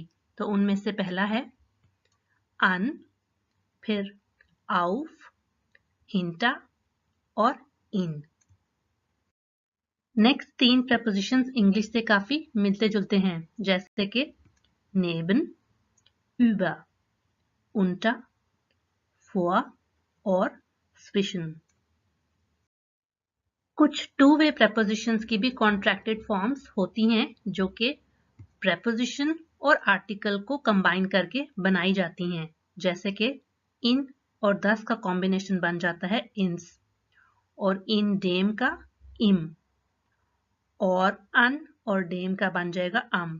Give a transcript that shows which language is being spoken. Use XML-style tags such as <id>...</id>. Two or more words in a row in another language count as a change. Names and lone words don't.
<hi>तो उनमें से पहला है अन, फिर आउफ, हिंटा और इन। नेक्स्ट तीन प्रपोजिशंस इंग्लिश से काफी मिलते जुलते हैं, जैसे कि नेबन,</hi> <de>über, unter, vor और zwischen।</de> <hi>कुछ</hi> <en>two way prepositions</en> <hi>की भी</hi> <en>contracted forms</en> <hi>होती हैं, जो कि प्रपोजिशन और आर्टिकल को कंबाइन करके बनाई जाती हैं, जैसे कि इन और दस का कॉम्बिनेशन बन जाता है इंस, और</hi> <de>in dem</de> <hi>का इम, और अन और डेम का बन जाएगा अम।</hi>